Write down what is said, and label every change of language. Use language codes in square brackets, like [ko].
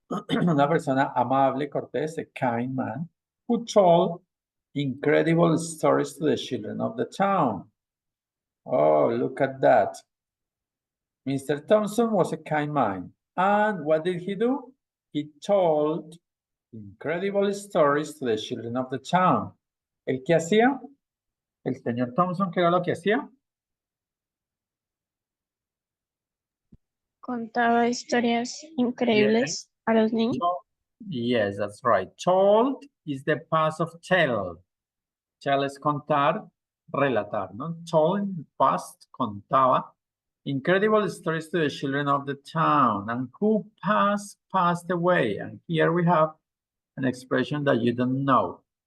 [es] Una persona amable, cortés, [en] a kind man, who told incredible stories to the children of the town. Oh, look at that. Mr. Thompson was a kind man. And what did he do? He told incredible stories to the children of the town. [es] ¿El qué hacía? El señor Thompson, ¿qué era lo que hacía? Contaba historias increíbles a los niños. [en] Yes, that's right. Told is the past of tell. [es] Tell es contar, relatar, ¿no? [en] Told in past, [es] contaba. [en] Incredible stories to the children of the town. And who passed away. And here we have an expression that you don't know.